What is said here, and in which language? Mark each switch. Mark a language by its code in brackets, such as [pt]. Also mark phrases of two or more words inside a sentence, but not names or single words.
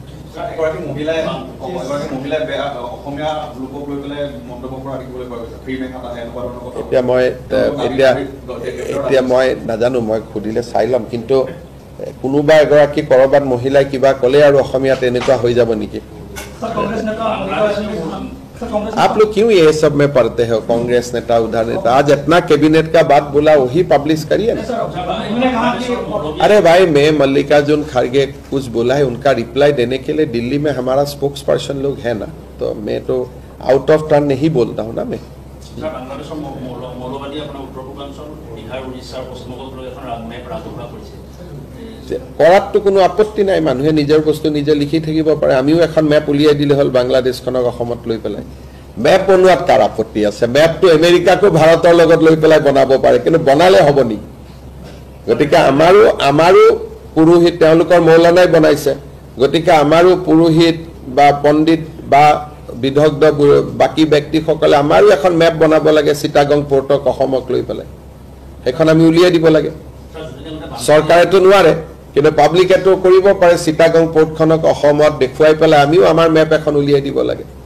[as] এগৰাকী মহিলাই অসমীয়া লোকক লৈ পেলাই মন্তব্য কৰা দেখিবলৈ পোৱা গৈছে ফ্ৰী মেকআপ আহে এনেকুৱা ধৰণৰ কথা এতিয়া মই নাজানো মই খুদিলে চাই লম কিন্তু কোনোবা এগৰাকী কৰবাত মহিলাই কিবা ক'লে আৰু অসমীয়াত এনেকুৱা হৈ যাব নেকি [hi] आप लोग क्यों ये सब में पढ़ते हो कांग्रेस नेता उधर नेता आज इतना कैबिनेट का बात बोला वही पब्लिश करिए ना अरे भाई मैं मल्लिकार्जुन खड़गे कुछ बोला है उनका रिप्लाई देने के लिए दिल्ली में हमारा स्पोक्स पर्सन लोग है ना तो मैं तो [en] out of turn [hi] नहीं बोलता हूँ ना मैं [as] কৰাটো কোনো আপত্তি নাই মানুহে নিজৰ বস্তু নিজে লিখি থাকিব পাৰে আমিও এখন ম্যাপ উলিয়াই দিলে হল বাংলাদেশখনক অসমত লৈ পেলাই ম্যাপ বনোৱাত কাৰ আপত্তি আছে ম্যাপটো আমেৰিকাকো ভাৰতৰ লগত লৈ পেলাই বনাব পাৰে কিন্তু বনালে হ'ব নি গতিকে আমাৰো পুৰোহিত তেওঁলোকৰ মৌলানাই বনাইছে গতিকে আমাৰো পুৰোহিত বা পণ্ডিত বা বিদগ্ধ বাকি ব্যক্তিসকলে আমাৰো এখন ম্যাপ বনাব লাগে চিটাগং পোৰ্টক অসমক লৈ পেলাই এখন আমি উলিয়াই দিব লাগে চৰকাৰেতো নোৱাৰে কিন্তু পাব্লিকেটো কৰিব পাৰে চিটাগং পোৰ্টখনক অসমত দেখুৱাই পেলাই আমিও আমাৰ ম্যাপ এখন উলিয়াই দিব লাগে